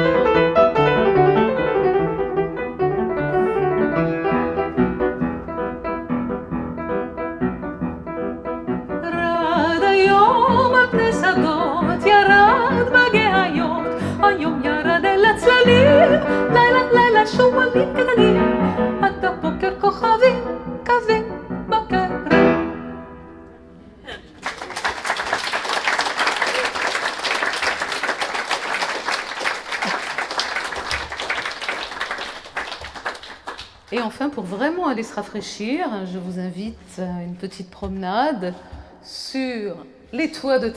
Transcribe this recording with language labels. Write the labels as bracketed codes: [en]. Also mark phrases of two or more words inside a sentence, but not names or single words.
[he] רד היום על פני שדות, ירד בגאיות, היום ירד אל הצללים, לילה לילה שועלים קטנים, עד הבוקר כוכבים קווים בכרם. [fr] Et enfin, pour vraiment aller se rafraîchir, je vous invite à une petite promenade sur les toits de